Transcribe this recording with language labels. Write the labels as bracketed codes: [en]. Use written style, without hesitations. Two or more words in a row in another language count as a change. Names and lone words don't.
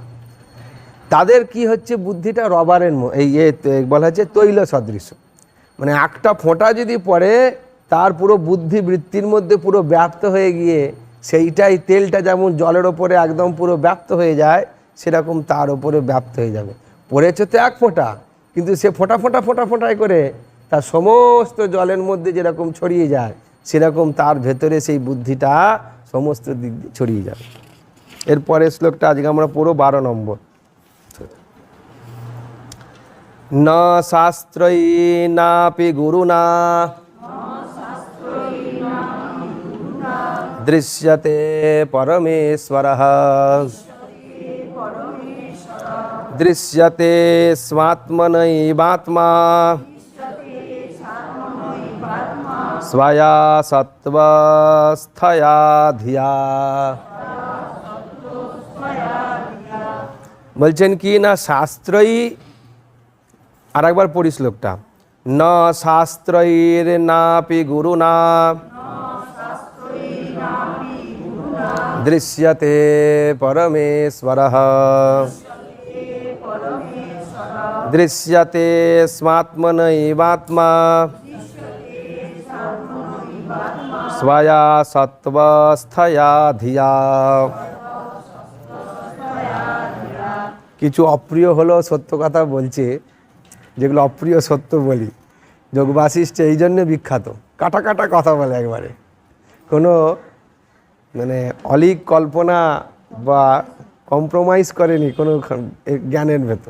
[bn] তাদের কি হচ্ছে, বুদ্ধিটা রবারের এই বলা হচ্ছে তৈল সদৃশ, মানে একটা ফোঁটা যদি পড়ে তার পুরো বুদ্ধি বৃত্তির মধ্যে পুরো ব্যাপ্ত হয়ে গিয়ে সেইটাই, তেলটা যেমন জলের ওপরে একদম পুরো ব্যাপ্ত হয়ে যায়, সেরকম তার ওপরে ব্যাপ্ত হয়ে যাবে। পড়েছে তো এক ফোঁটা, কিন্তু সে ফোঁটা ফোঁটা ফোঁটা ফোঁটায় করে তার সমস্ত জলের মধ্যে যেরকম ছড়িয়ে যায় সেরকম তার ভেতরে সেই বুদ্ধিটা সমস্ত দিক দিয়ে ছড়িয়ে যাবে। এরপরের শ্লোকটা আজকে আমরা পুরো 12 নম্বর। [sa] ন শাস্ত্রৈ নাপি গুরুনা দৃশ্যতে পরমেশ্বরঃ দৃশ্যতে স্বাত্মনৈবাত্মা স্বয়া সত্ত্বস্থয়া ধিয়া। [bn] বলছেন কি না শাস্ত্রই, আর একবার পড়ি শ্লোকটা, [sa] ন শাস্ত্রৈর নাপি গুরুনা দৃশ্যতে পরমেশ্বরঃ দৃশ্যতে স্বাত্মনৈবাত্মা স্বয়া সত্ত্বস্থয়া ধিয়া। [bn] কিছু অপ্রিয় হলো সত্য কথা বলছে, যেগুলো অপ্রিয় সত্য বলি। যোগ বাসিষ্ঠ এই জন্যে বিখ্যাত, কাটা কাটা কথা বলে, একবারে কোনো মানে অলিক কল্পনা বা কম্প্রোমাইজ করেনি কোনো জ্ঞানের ভেতর।